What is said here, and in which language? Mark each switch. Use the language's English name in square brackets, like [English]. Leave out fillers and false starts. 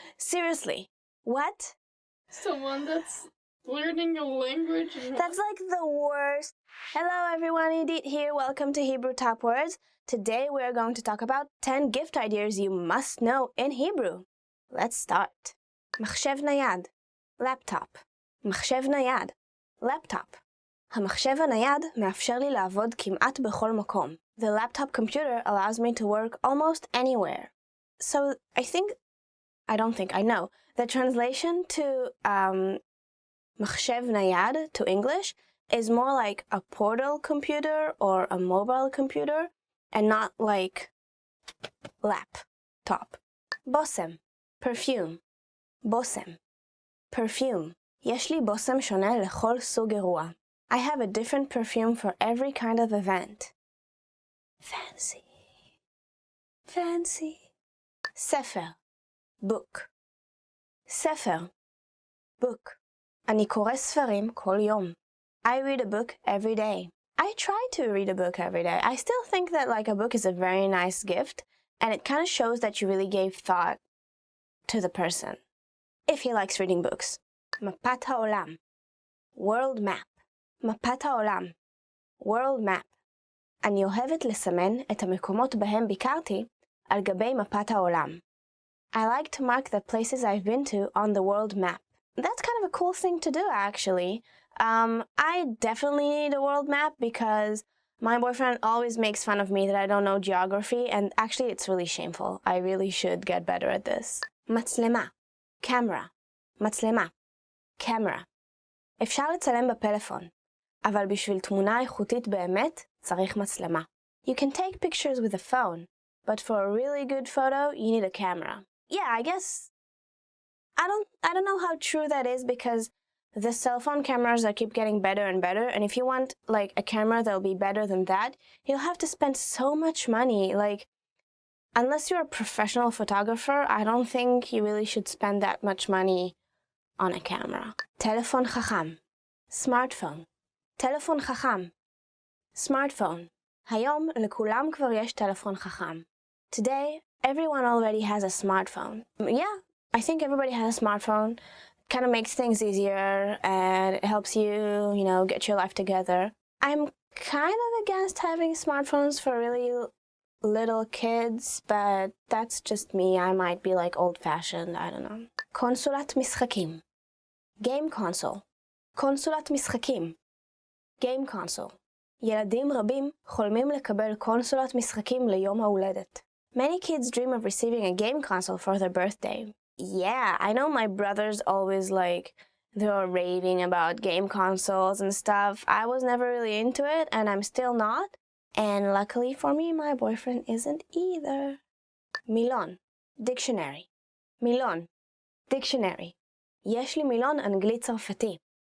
[English] Seriously, what? Someone that's learning a language. That's like the worst. Hello everyone, Edith here. Welcome to Hebrew Top Words. Today we are going to talk about 10 gift ideas you must know in Hebrew. Let's start. [Hebrew] מחשב נייד, laptop. מחשב נייד, laptop. המחשב הנייד מאפשר לי לעבוד כמעט בכל מקום. [English] The laptop computer allows me to work almost anywhere. So I know. The translation to מחשב נייד to English is more like a portable computer or a mobile computer, and not like laptop. [Hebrew] בושם, perfume. בושם, perfume. יש לי בושם שונה לכל סוג אירוע. [English] I have a different perfume for every kind of event. Fancy. [Hebrew] ספר, book. ספר, book. אני קורא ספרים כל יום. [English] I read a book every day. I try to read a book every day. I still think that like a book is a very nice gift, and it kind of shows that you really gave thought to the person, if he likes reading books. [Hebrew] מפת העולם, world map. מפת העולם, world map. אני אוהבת לסמן את המקומות בהם ביקרתי על גבי מפת העולם. [English] I like to mark the places I've been to on the world map. That's kind of a cool thing to do, actually. I definitely need a world map because My boyfriend always makes fun of me that I don't know geography, and actually it's really shameful. I really should get better at this. מצלמה, camera, מצלמה, camera. [Hebrew] אפשר לצלם בפלאפון, אבל בשביל תמונה איכותית באמת, צריך מצלמה. [English] You can take pictures with a phone, but for a really good photo, you need a camera. Yeah, I guess I don't know how true that is because the cell phone cameras that keep getting better and better, and if you want like a camera that'll be better than that, you'll have to spend so much money. Like, unless you're a professional photographer, I don't think you really should spend that much money on a camera. [Hebrew] טלפון חכם, smartphone. טלפון חכם, smartphone. היום לכולם כבר יש טלפון חכם. [English] Today, everyone already has a smartphone. Yeah, I think everybody has a smartphone. Kind of makes things easier and it helps you, get your life together. I'm kind of against having smartphones for really little kids, but that's just me. I might be like old-fashioned, I don't know. [Hebrew] קונסולת משחקים. Game console. קונסולת משחקים. Game console. ילדים רבים חולמים לקבל קונסולת משחקים ליום ההולדת. [English] Many kids dream of receiving a game console for their birthday. Yeah, I know my brothers always they were raving about game consoles and stuff. I was never really into it, and I'm still not. And luckily for me, my boyfriend isn't either. [Hebrew] מילון, dictionary. מילון, dictionary. יש לי מילון אנגלית צרפתי.